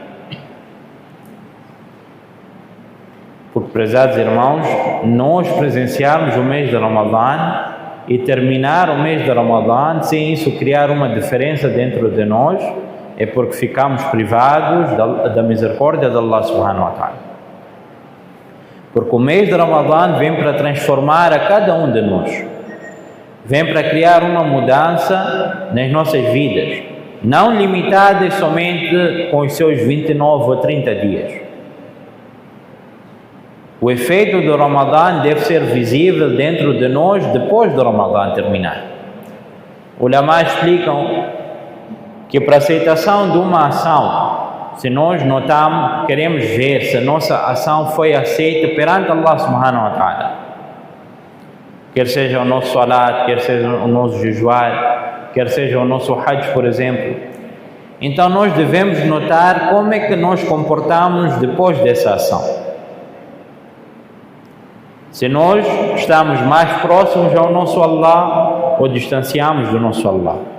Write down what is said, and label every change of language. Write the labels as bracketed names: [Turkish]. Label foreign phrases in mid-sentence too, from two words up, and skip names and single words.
[Portuguese] Porque, prezados irmãos, nós presenciarmos o mês de Ramadã e terminar o mês de Ramadã sem isso criar uma diferença dentro de nós, é porque ficamos privados da misericórdia de [Arabic] الله سبحانه وتعالى. [Portuguese] Porque o mês de Ramadã vem para transformar a cada um de nós, vem para criar uma mudança nas nossas vidas, não limitadas somente com os seus 29 ou 30 dias. O efeito do Ramadã deve ser visível dentro de nós depois do Ramadã terminar. Ulama explicam que para a aceitação de uma ação, se nós notamos, queremos ver se a nossa ação foi aceita perante [Arabic] الله سبحانه وتعالى, [Portuguese] quer seja o nosso salat, quer seja o nosso jejuar, quer seja o nosso hajj, por exemplo, então nós devemos notar como é que nós comportamos depois dessa ação. Se nós estamos mais próximos ao nosso Allah ou distanciamos do nosso Allah.